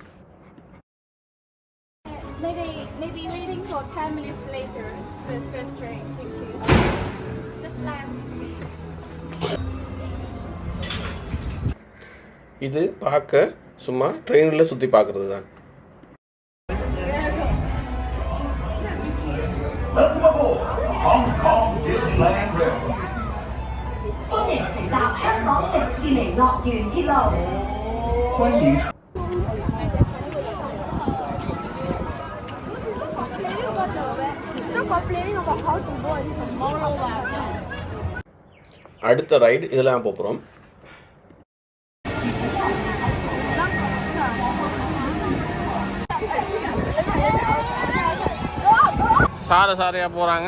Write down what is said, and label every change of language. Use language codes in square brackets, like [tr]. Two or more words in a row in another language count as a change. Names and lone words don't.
[en] Maybe waiting for 10 minutes later. The first train. Thank you. Just land. [ta] இது பார்க்க சும்மா ட்ரெயினில் சுற்றி பார்க்குறது தான். [en] Hong Kong Disneyland Railway. [yue] 歡迎乘搭香港迪士尼樂園鐵路。歡迎。 [ta] அடுத்த ரைடு இதெல்லாம் போகிறோம். சாரையாக போகிறாங்க.